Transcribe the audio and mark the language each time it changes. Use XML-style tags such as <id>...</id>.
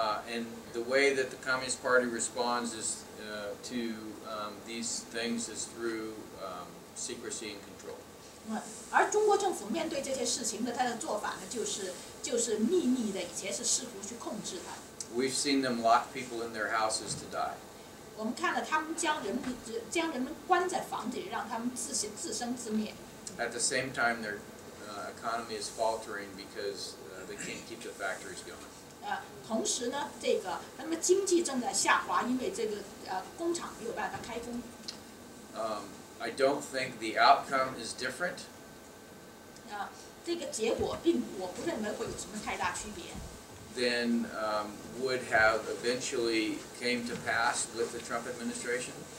<en>And the way that the Communist Party responds is to these things is through secrecy and control.</en> <zh>而中国政府面对这些事情的，他的做法呢，就是秘密的，以前是试图去控制它。</zh> <en>We've seen them lock people in their houses to die.</en> <zh>我们看了他们将人们关在房子里，让他们自生自灭。</zh> <en>At the same time, their economy is faltering because they can't keep the factories going.</en> <zh>同时呢，他们经济正在下滑，因为这个工厂没有办法开工。</zh> <en>I don't think the outcome is different.</en> <zh>这个结果我不认为会有什么太大区别。</zh> <en>Than would have eventually came to pass with the Trump administration.</en>